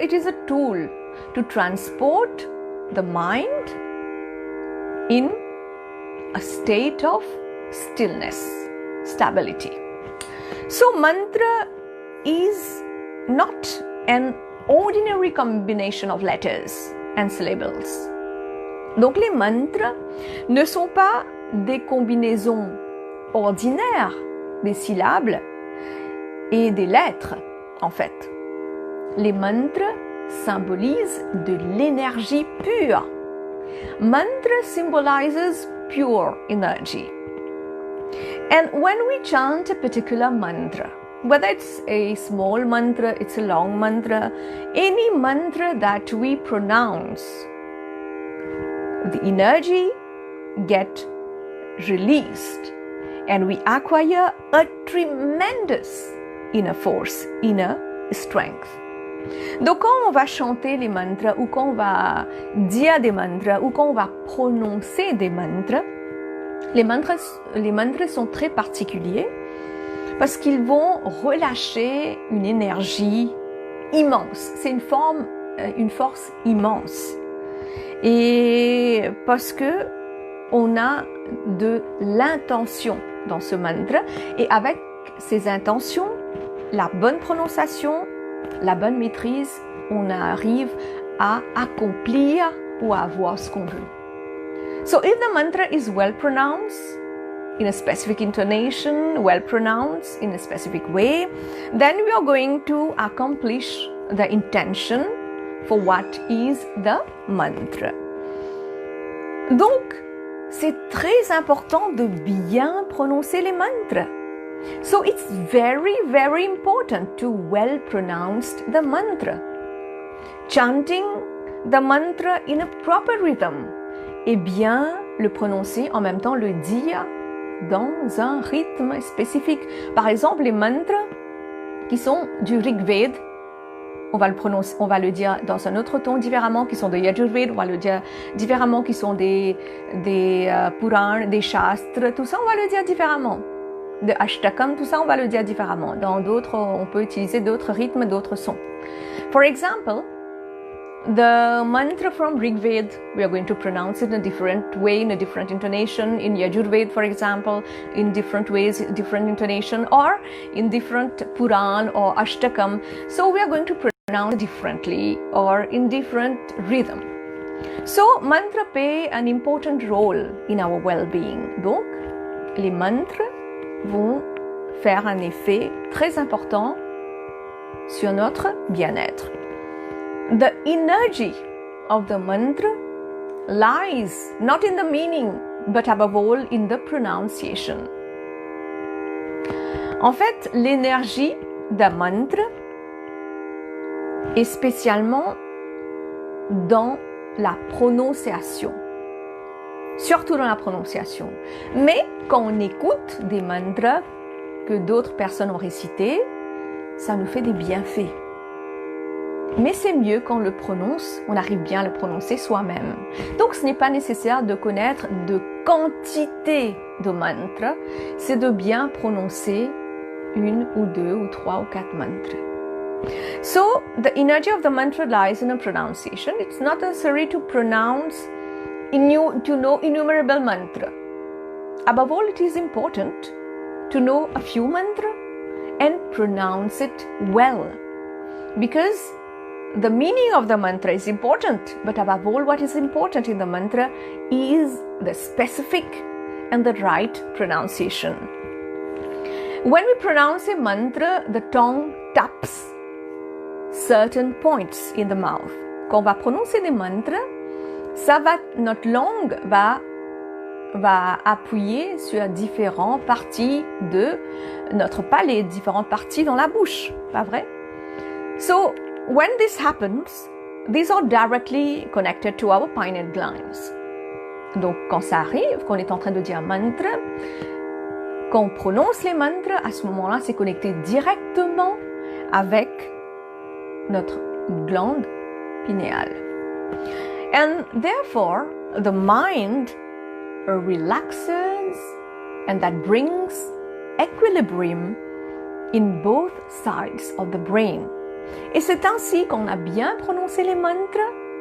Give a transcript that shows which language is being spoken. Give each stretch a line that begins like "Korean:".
English: It is a tool to transport the mind in a state of stillness, stability. So mantra is not an ordinary combination of letters and syllables.
French: Donc les mantras ne sont pas des combinaisons ordinaires des syllabes et des lettres, en fait. Les mantras symbolisent de l'énergie pure.
English: Mantra symbolizes pure energy. And when we chant a particular mantra, whether it's a small mantra, it's a long mantra, any mantra that we pronounce, the energy gets released and we acquire a tremendous inner force, inner strength.
French: Donc quand on va chanter les mantras ou quand on va dire des mantras ou quand on va prononcer des mantras, les mantras sont très particuliers parce qu'ils vont relâcher une énergie immense. C'est une force immense. Et parce que on a de l'intention dans ce mantra et avec ces intentions, la bonne prononciation, la bonne maîtrise, on arrive à accomplir ou à avoir ce qu'on veut.
English: So if the mantra is well pronounced, in a specific intonation, well pronounced in a specific way, then we are going to accomplish the intention for what is the mantra.
French: Donc, c'est très important de bien prononcer les mantras.
English: So it's very, very important to well pronounce the mantra. Chanting the mantra in a proper rhythm
French: et bien le prononcer en même temps, le dire dans un rythme spécifique. Par exemple, les mantras qui sont du Rig Veda, on va le dire dans un autre ton différemment, qui sont de Yajurveda, on va le dire différemment, qui sont des Puranas, des Shastres, tout ça, on va le dire différemment. De Ashtakam, tout ça, on va le dire différemment. Dans d'autres, on peut utiliser d'autres rythmes, d'autres sons.
English: For example, the mantra from Rig Veda, we are going to pronounce it in a different way, in a different intonation. In Yajurveda, for example, in different ways, different intonation, or in different Puran or Ashtakam. So we are going to pronounce differently or in different rhythm. So mantra play an important role in our well-being.
French: Donc, les mantras vont faire un effet très important sur notre bien-être.
English: The energy of the mantra lies not in the meaning, but above all in the pronunciation.
French: En fait, l'énergie d'un mantra est spécialement dans la prononciation. Surtout dans la prononciation. Mais quand on écoute des mantras que d'autres personnes ont récités, ça nous fait des bienfaits. Mais c'est mieux quand on le prononce, on arrive bien à le prononcer soi-même. Donc ce n'est pas nécessaire de connaître de quantité de mantras, c'est de bien prononcer une ou deux ou trois ou quatre mantras.
English: So the energy of the mantra lies in a pronunciation. It's not necessary to pronounce to know innumerable mantra. Above all, it is important to know a few mantra and pronounce it well, because the meaning of the mantra is important, but above all, what is important in the mantra is the specific and the right pronunciation. When we pronounce a mantra, the tongue taps certain points in the mouth.
French: quand on va prononcer des mantras, notre langue va appuyer sur différentes parties de notre palais, différentes parties dans la bouche, pas vrai?
English: So, when this happens, these are directly connected to our pineal glands.
French: Donc, quand ça arrive, qu'on est en train de dire mantra, quand on prononce les mantras, à ce moment-là, c'est connecté directement avec notre glande pinéale.
English: And therefore, the mind relaxes and that brings equilibrium in both sides of the brain.
French: Et c'est ainsi qu'on a bien prononcé les mantras.